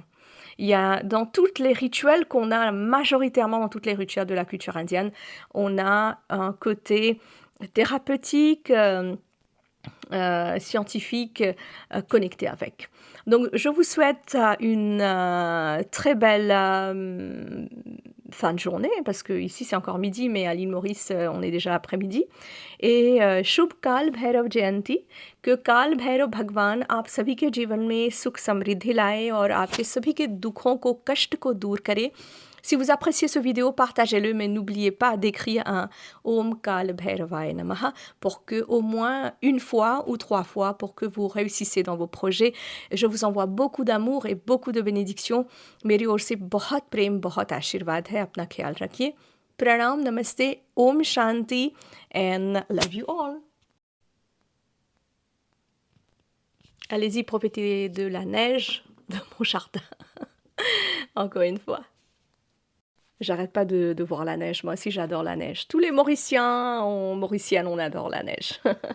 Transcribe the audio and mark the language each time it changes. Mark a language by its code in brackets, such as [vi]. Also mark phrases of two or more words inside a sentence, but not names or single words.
[fr] Il y a dans toutes les rituels qu'on a, majoritairement dans toutes les rituels de la culture indienne, on a un côté thérapeutique, scientifique connecté avec. Donc, je vous souhaite une très belle fin de journée, parce que ici c'est encore midi, mais à l'île Maurice, on est déjà après-midi. [hi] Et शुभ काल भैरव जयंती, que काल भैरव भगवान आप सभी के जीवन में सुख समृद्धि लाए और आपके सभी के दुखों को, कष्ट को दूर करे. [fr] Si vous appréciez ce vidéo, partagez-le, mais n'oubliez pas d'écrire un [sa] ॐ काल भैरवाय नमः [fr] pour que au moins une fois ou 3 fois pour que vous réussissez dans vos projets. Je vous envoie beaucoup d'amour et beaucoup de bénédictions. [hi] मेरी ओर से बहुत प्रेम, बहुत आशीर्वाद है. अपना ख्याल रखिए. प्रणाम, नमस्ते, ॐ शांति, [en] and love you all. [fr] Allez-y, profitez de la neige de mon jardin. Encore une fois. J'arrête pas de voir la neige. Moi aussi, j'adore la neige. Tous les Mauriciennes, on adore la neige.